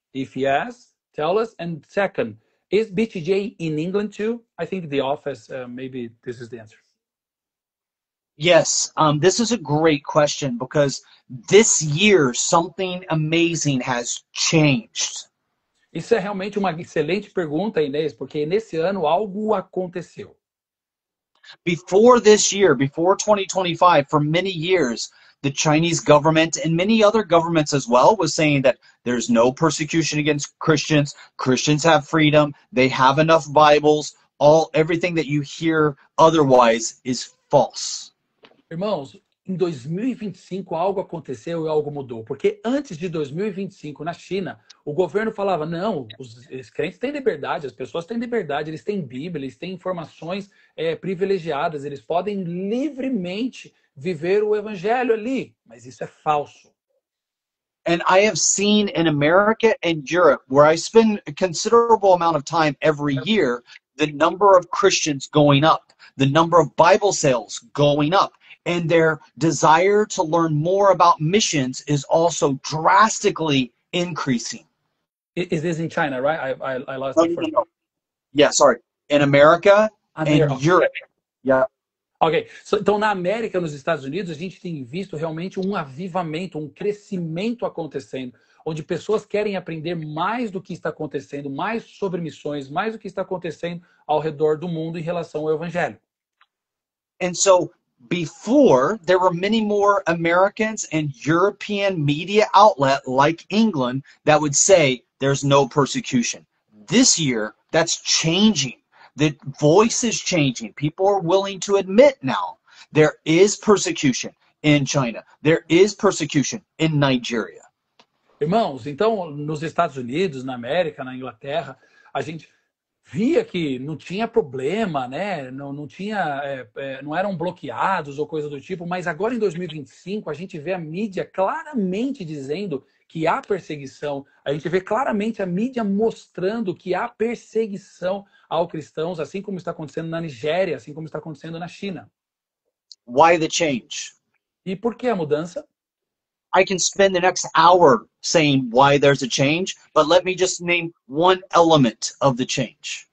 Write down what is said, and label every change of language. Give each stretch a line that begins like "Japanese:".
English: If yes, tell us. And second, is BTJ in England too? I think the office, maybe this is the answer. Yes, this is a great question because this year something amazing has changed.
Portuguese: Isso é realmente uma excelente pergunta, Inês, porque nesse ano algo aconteceu.
English: Before this year, before 2025, for many years, the Chinese government and many other governments as well was saying that there's no persecution against Christians. Christians have freedom. They have enough Bibles. Everything that you hear otherwise is false.
Portuguese: Irmãos, em 2025 algo aconteceu e algo mudou. Porque antes de 2025, na China, o governo falava, não, os crentes têm liberdade, as pessoas têm liberdade, eles têm Bíblia, eles têm informações privilegiadas, eles podem livremente viver o evangelho ali. Mas isso é falso.
English: And I have seen in America and Europe, where I spend a considerable amount of time every year, the number of Christians going up, the number of Bible sales going up. And their desire to learn more about missions is also drastically increasing. Is this in China, right? I lost it. No. Yeah, sorry. In America and Europe. Yeah. Ok.
Portuguese: Então, na América, nos Estados Unidos, a gente tem visto realmente um avivamento, um crescimento acontecendo, onde pessoas querem aprender mais do que está acontecendo, mais sobre missões, mais do que está acontecendo ao redor do mundo em relação ao evangelho.
English: And so, before, there were many more Americans and European media outlet like England that would say there's no persecution. This year, that's changing. The voice is changing. People are willing to admit now there is persecution in China. There is persecution in Nigeria.
Portuguese: Irmãos, então, nos Estados Unidos, na América, na Inglaterra, a gente via que não tinha problema, né? Não tinha, não eram bloqueados ou coisa do tipo, mas agora em 2025 a gente vê a mídia claramente dizendo que há perseguição, a gente vê claramente a mídia mostrando que há perseguição aos cristãos, assim como está acontecendo na Nigéria, assim como está acontecendo na China.
English: Why the change?
Portuguese: E por que a mudança?
English: I can spend the next hour saying why there's a change, but let me just name one element of the change.